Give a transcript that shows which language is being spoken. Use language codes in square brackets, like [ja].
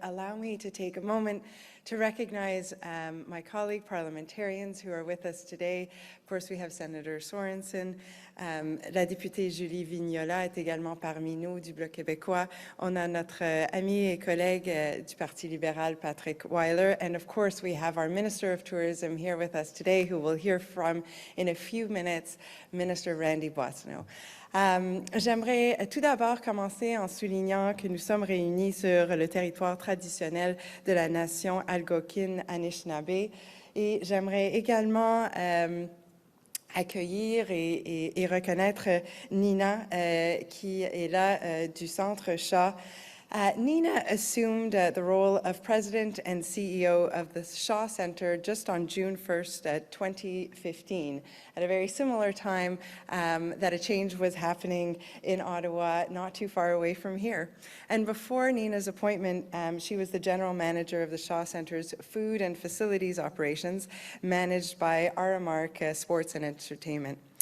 [en] Allow me to take a moment to recognize my colleague parliamentarians who are with us today. Of course, we have Senator Sorensen. [fr] La députée Julie Vignola est également parmi nous du Bloc québécois. On a notre ami et collègue du Parti libéral, Patrick Weiler. [en] And of course, we have our Minister of Tourism here with us today, who we'll hear from in a few minutes, Minister Randy Boissonnault. [fr] J'aimerais tout d'abord commencer en soulignant que nous sommes réunis sur le territoire traditionnel de la nation Algonquin-Anishinaabe et j'aimerais également accueillir et reconnaître Nina qui est là du Centre Shaw. [en] Nina assumed the role of President and CEO of the Shaw Centre just on June 1st, 2015, at a very similar time that a change was happening in Ottawa, not too far away from here. And before Nina's appointment, she was the General Manager of the Shaw Centre's Food and Facilities Operations, managed by Aramark Sports and Entertainment.